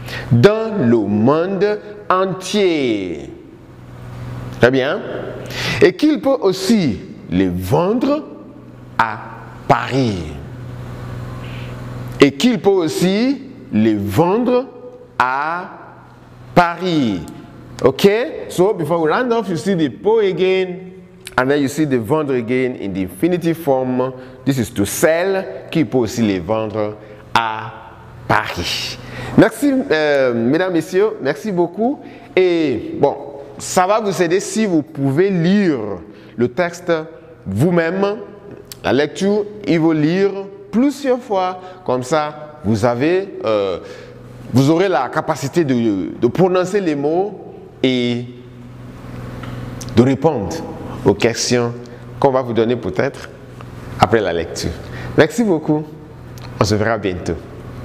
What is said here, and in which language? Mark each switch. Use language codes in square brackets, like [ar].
[fr] Dans le monde entier. Très bien. Et qu'il peut aussi les vendre à Paris. Et qu'il peut aussi les vendre à Paris. [en] Okay? So before we round off, you see the po again, and then you see the vendre again in the infinitive form. This is to sell, [fr] qui peut aussi les vendre à Paris. Merci, mesdames, messieurs, merci beaucoup. Et bon, ça va vous aider si vous pouvez lire le texte vous-même. La lecture, il faut lire plusieurs fois, comme ça, vous aurez la capacité de prononcer les mots et de répondre aux questions qu'on va vous donner peut-être après la lecture. Merci beaucoup. On se verra bientôt.